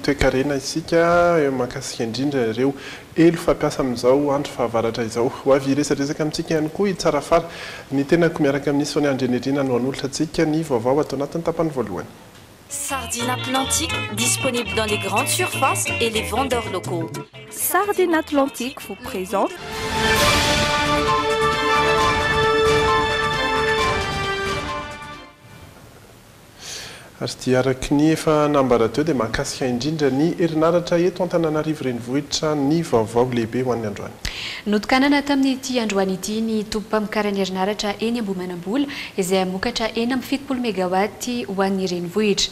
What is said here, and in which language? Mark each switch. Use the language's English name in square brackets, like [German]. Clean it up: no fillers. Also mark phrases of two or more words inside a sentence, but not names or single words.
[Malagasy] toe-karena isika mahakasika indrindra ireo elo fampiasa amin'izao andro fahavaratra izao ho avy resaresaka amintsika ihany koa tsara fara ny tenako miaraka amin'ny Sonia Andrenirina no an'olatra antsika ny vaovao atao anatin'ny tapany voalohany. [French] Sardines Atlantique disponible dans les grandes surfaces et les vendeurs locaux. Sardines Atlantique vous présente [Malagasy] ary ty araky ny efa nambarateo dia mahakasika indrindra ny herinaratra eto Antananarivo renivohitra ny vaovao lehibe ho an'ny androany. Notokanana tamin'ity androany ity ny tompam-pamokarana herinaratra eny Ambohimanambola izay mokatra eny amin'ny 70 mégawatt ho an'ny renivohitra.